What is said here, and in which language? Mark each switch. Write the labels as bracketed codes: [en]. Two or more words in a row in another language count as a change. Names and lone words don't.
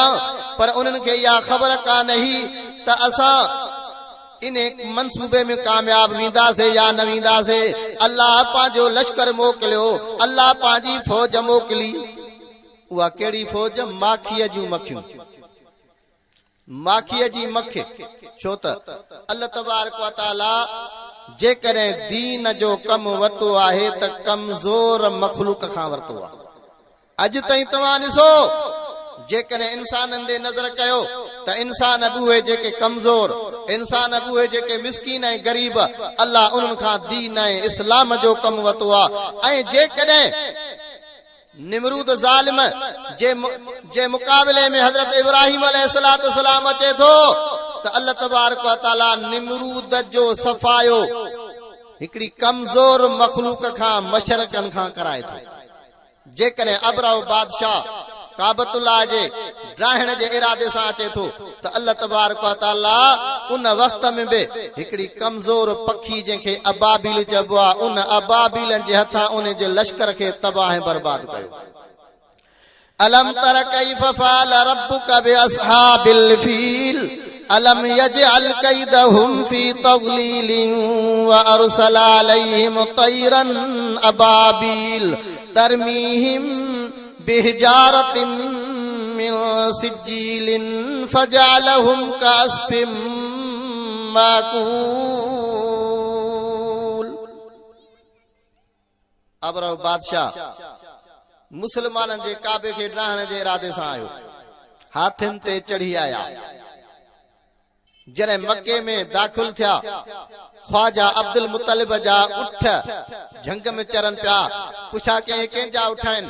[sd] पर उन्हनि खे इहा ख़बर कान हुई त असां इन मनसूबे में कामयाब वेंदासीं या न वेंदासीं। अल्लाह पंहिंजो लश्कर मोकिलियो, अल्लाह पंहिंजी फ़ौज मोकिली। उहा कहिड़ी फ़ौज? माखीअ जूं मखियूं, माखीअ जी मख। छो त [ar] الله تبارك وتعالى [sd] जेकॾहिं दीन जो कमु वरितो आहे त कमज़ोर मखलूक खां वरितो आहे। अॼु ताईं तव्हां ॾिसो, जेकॾहिं इंसाननि ॾे नज़र कयो त त इंसान अबूहे जेके कमज़ोर, इंसान अबूहे जेके मिस्कीन ऐं गरीब, अल्लाह उन्हनि खां दीन ऐं इस्लाम जो कमु वरितो आहे। ऐं जेकॾहिं निमरूद ज़ालिम जे मुक़ाबले में हज़रत इब्राहिम अलैहिस्सलाम अचे थो त [ar] الله تبارك وتعالى [sd] निमरूद जो सफ़ायो हिकड़ी कमज़ोर मखलूक खां मशरकन खां कराए थो। जेकॾहिं अबराह बादशाह काबतुल्लाह जे ड्राहिण जे इरादे सां अचे थो त [ar] الله تبارك وتعالى [sd] उन वक़्त में बि हिकड़ी कमज़ोर पखी जंहिंखे अबाबील चइबो आहे, उन अबाबीलन जे हथां उन जे लश्कर खे तबाह ऐं बर्बाद कयो। [ar] ألم تر كيف فعل ربك بأصحاب الفيل ألم يجعل كيدهم في تضليل وأرسل عليهم طيرا أبابيل ترميهم بحجارة من سجيل فجعلهم كعصف مأكول. [sd] अबराह बादशाह मुसलमाननि जे काबे खे ॾाहण जे इरादे सां आयो, हाथियुनि ते चढ़ी आया। जॾहिं मके में दाख़िल थिया, ख्वाजा अब्दुल मुतलिब जा उठ झंग में चरन पिया। पुछा कंहिंजा उठाइनि?